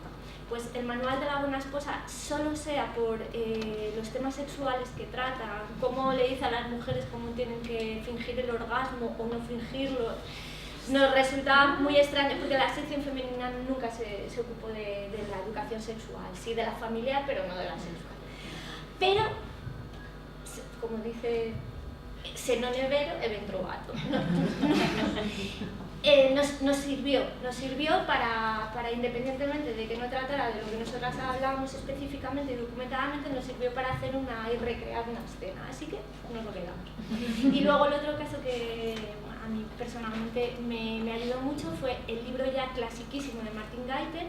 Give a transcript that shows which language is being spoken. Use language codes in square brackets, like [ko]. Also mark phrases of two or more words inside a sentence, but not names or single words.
[es] Pues el manual de la buena esposa, solo sea por los temas sexuales que trata, cómo le dice a las mujeres cómo tienen que fingir el orgasmo o no fingirlo, nos resultaba muy extraño, porque la sección femenina nunca se ocupó de la educación sexual, sí de la familiar, pero no de la sexual. Pero, como dice, [it] se non è vero, è ben trovato. [es] Nos sirvió para, independientemente de que no tratara de lo que nosotras hablábamos específicamente y documentadamente, nos sirvió para hacer y recrear una escena, así que nos lo quedamos. Y luego el otro caso que a mí personalmente me ayudó mucho fue el libro ya clasiquísimo de Martin Gaiter,